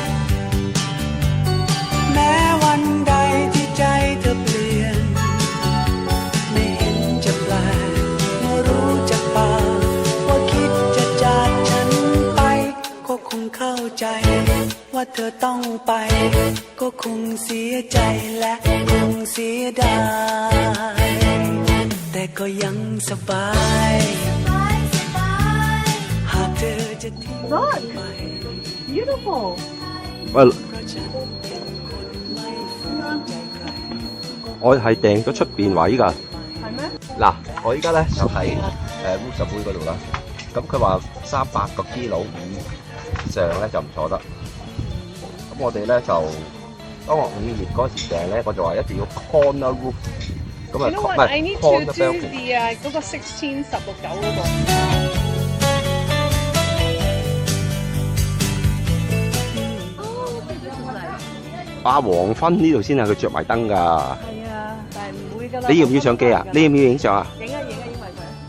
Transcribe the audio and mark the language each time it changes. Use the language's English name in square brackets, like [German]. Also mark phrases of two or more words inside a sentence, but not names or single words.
[Thai] แม้วันใดที่ใจเธอเปลี่ยนไม่เห็นจะแปลกเมื่อรู้จากปากว่าคิดจะจากฉันไปก็คงเข้าใจว่าเธอต้องไปก็คงเสียใจและคงเสียดายแต่ก็ยังสบายหากเธอจะทิ้งไป [English] beautiful？ [Cantonese] 我係訂咗出邊位㗎。係咩？嗱，我依家咧就係烏什杯嗰度啦。咁佢話300個 kilo 以上咧就唔坐得。咁我哋咧就當我5月嗰時訂咧，我就話一定要 [English] corner roof。 [Cantonese] 咁啊，唔係 [English] I need to corner do balcony。 [Cantonese] 嗰個16 16 9嗰個。啊，黃昏呢度先係佢着埋燈㗎。係啊，但係唔會㗎啦。你要唔要相機啊？你要唔要影相啊？影啊影啊影埋佢。